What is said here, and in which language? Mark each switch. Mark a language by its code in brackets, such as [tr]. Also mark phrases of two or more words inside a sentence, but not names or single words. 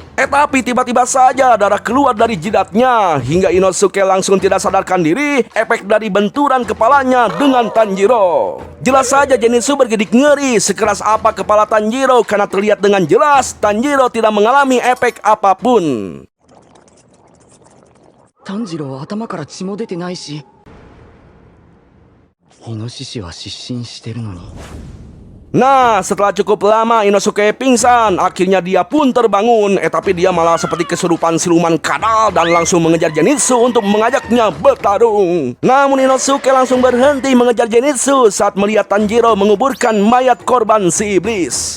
[id] Tapi tiba-tiba saja darah keluar dari jidatnya hingga Inosuke langsung tidak sadarkan diri efek dari benturan kepalanya dengan Tanjiro. Jelas saja Zenitsu bergidik ngeri sekeras apa kepala Tanjiro karena terlihat dengan jelas Tanjiro tidak mengalami efek apapun. [ja] Tanjiroは頭から血も出てないし、イノシシは失神してるのに。 [id] Nah, setelah cukup lama Inosuke pingsan, akhirnya dia pun terbangun. Tapi dia malah seperti kesurupan siluman kadal dan langsung mengejar Zenitsu untuk mengajaknya bertarung. Namun Inosuke langsung berhenti mengejar Zenitsu saat melihat Tanjiro menguburkan mayat korban si iblis.